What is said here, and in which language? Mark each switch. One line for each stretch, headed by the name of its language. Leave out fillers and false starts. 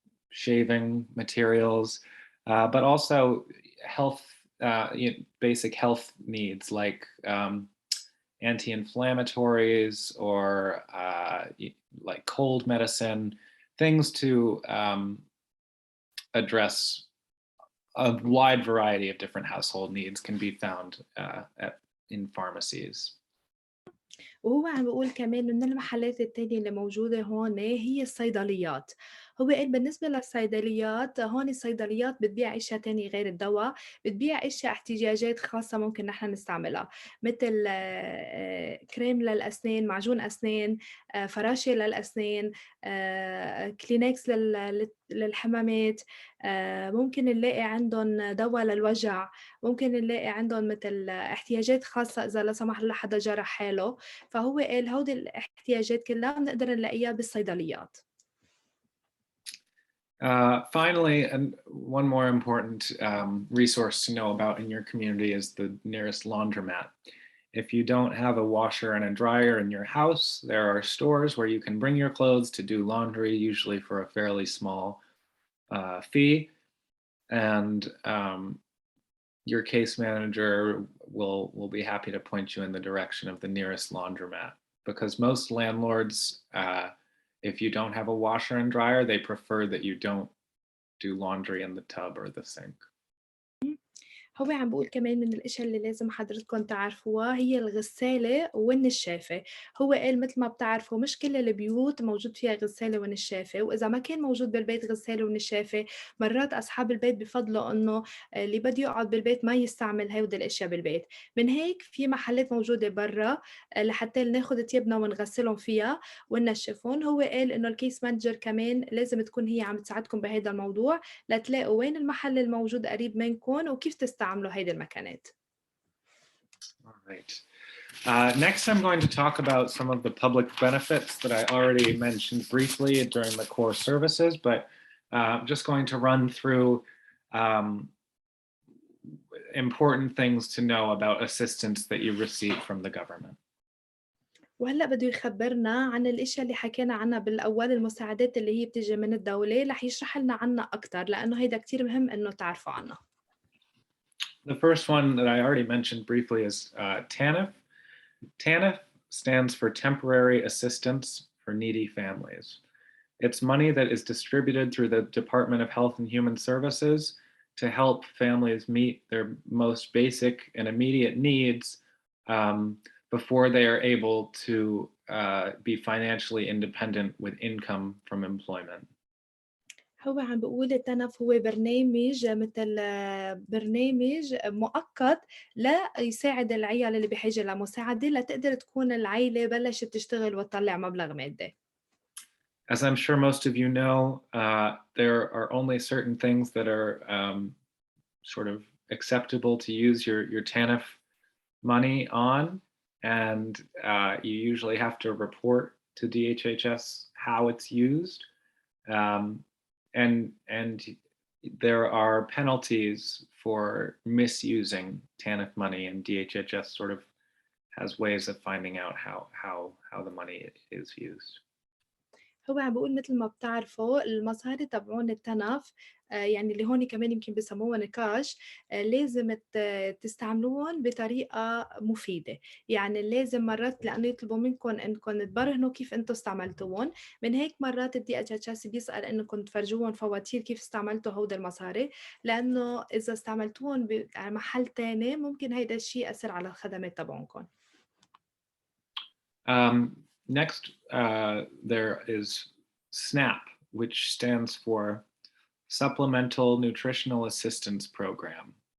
English: shaving materials, but also health, basic health needs like anti-inflammatories or like cold medicine, things to address a wide variety of different household needs can be found in pharmacies.
Arabic: وهو عم بيقول كمان من المحلات التانية اللي موجودة هون هي الصيدليات. هو قال بالنسبة للصيدليات هون الصيدليات بتبيع أشياء تانية غير الدواء، بتبيع أشياء احتياجات خاصة ممكن نحن نستعملها مثل كريم للأسنان، معجون أسنان، فراشة للأسنان، كلينكس للحمامات، ممكن نلاقي عندهم دواء للوجع، ممكن نلاقي عندهم مثل احتياجات خاصة إذا لا سمح الله حدا جرح حاله، فهو قال هودي الاحتياجات كلها بنقدر نلاقيها بالصيدليات.
English: Finally, and one more important resource to know about in your community is the nearest laundromat. If you don't have a washer and a dryer in your house, there are stores where you can bring your clothes to do laundry, usually for a fairly small fee. And your case manager will be happy to point you in the direction of the nearest laundromat. Because most landlords, if you don't have a washer and dryer, they prefer that you don't do laundry in the tub or the sink.
Arabic: هو عم بقول كمان من الأشياء اللي لازم حضرتكم تعرفوها هي الغسالة والنشافة. هو قال مثل ما بتعرفوا مش كل البيوت موجود فيها غسالة ونشافة، وإذا ما كان موجود بالبيت غسالة ونشافة مرات أصحاب البيت بفضلوا إنه اللي بده يقعد بالبيت ما يستعمل هيدا الأشياء بالبيت. من هيك في محلات موجودة برا لحتى ناخد تيابنا ونغسلهم فيها وننشفهم. هو قال إنه الكيس مانجر كمان لازم تكون هي عم تساعدكم بهذا الموضوع لتلاقوا وين المحل الموجود قريب منكم وكيف تستعملوا هيدي المكانات.
English: All right. Next, I'm going to talk about some of the public benefits that I already mentioned briefly during the core services, but I'm just going to run through important things to know about assistance that you receive from the government.
Arabic: وهلأ بده يخبرنا عن الأشياء اللي حكينا عنها بالأول، المساعدات اللي هي بتيجي من الدولة، رح يشرح لنا عنها أكتر لأنه هيدا كتير مهم إنه تعرفوا عنها.
English: The first one that I already mentioned briefly is TANF. TANF stands for Temporary Assistance for Needy Families. It's money that is distributed through the Department of Health and Human Services to help families meet their most basic and immediate needs before they are able to be financially independent with income from employment.
Arabic: هو عم بيقول التنف هو برنامج مثل برنامج مؤقت ليساعد العيال اللي بحاجة لمساعدة لتقدر تكون العيلة بلشت تشتغل وتطلع مبلغ مادي.
English: As I'm sure most of you know, there are only certain things that are sort of acceptable to use your TANF money on, and you usually have to report to DHHS how it's used. And there are penalties for misusing TANF money, and DHHS sort of has ways of finding out how the money is used.
Arabic: هو عم بيقول مثل ما بتعرفوا المصاري تبعون التنف يعني اللي هون كمان يمكن بسموها نقاش لازم تستعملوهم بطريقة مفيدة. يعني لازم مرات لأنه يطلبوا منكم إنكم تبرهنوا كيف أنتم استعملتوهم. من هيك مرات الدي اتش اس بيسأل إنكم تفرجوهم فواتير كيف استعملتوا هود المصاري، لأنه إذا استعملتوهم على محل تاني ممكن هيدا الشيء يأثر على الخدمات تبعونكم.
English: Next, there is SNAP, which stands for Supplemental Nutritional Assistance Program.